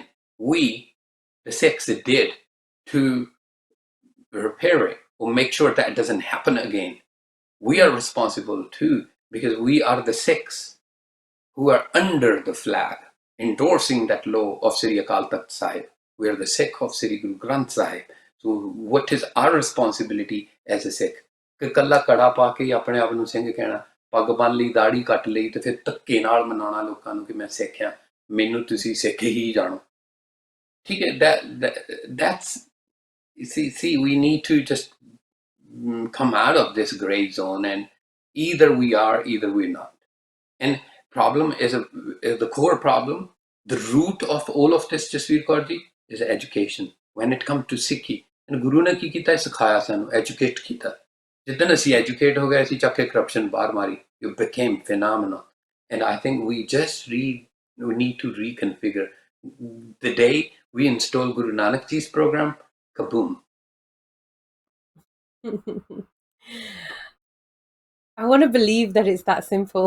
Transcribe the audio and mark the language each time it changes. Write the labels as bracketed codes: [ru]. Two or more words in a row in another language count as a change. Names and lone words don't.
[en] We, the Sikhs, did to repair it or make sure that it doesn't happen again. We are Mm. responsible too, because we are the Sikhs who are under the flag, endorsing that law of Sri Akal Takht Sahib. We are the Sikh of Sri Guru Granth Sahib. So what is our responsibility as a Sikh? [pa] ਕਿ ਕੱਲਾ ਕੜਾ ਪਾ ਕੇ ਹੀ ਆਪਣੇ ਆਪ ਨੂੰ ਸਿੰਘ ਕਹਿਣਾ, ਪੱਗ ਬੰਨ ਲਈ, ਦਾੜੀ ਕੱਟ ਲਈ ਤੇ ਫਿਰ ਧੱਕੇ ਨਾਲ ਮਨਾਉਣਾ ਲੋਕਾਂ ਨੂੰ ਕਿ ਮੈਂ ਸਿੱਖ ਹਾਂ, ਮੈਨੂੰ ਤੁਸੀਂ ਸਿੱਖ ਹੀ ਜਾਣੋ. ਠੀਕ ਹੈ, [en] that's, see, we need to just come out of this gray zone, and either we are, either we're not. And problem is the core problem. The root of all of this, Jasveer Kaur ji, is education. When it comes to Sikhi, and [pa] ਗੁਰੂ ਨੇ ਕੀ ਕੀਤਾ, ਸਿਖਾਇਆ ਸਾਨੂੰ, educate ਕੀਤਾ. जितने ਅਸੀਂ educate ਹੋ ਗਏ, ਅਸੀਂ ਚੱਕ ਕੇ corruption ਬਾਹਰ ਮਾਰੀ. [en] You became phenomenal. And I think we need to reconfigure. The day we install Guru Nanak Ji's program, kaboom. I want to believe that it's that simple.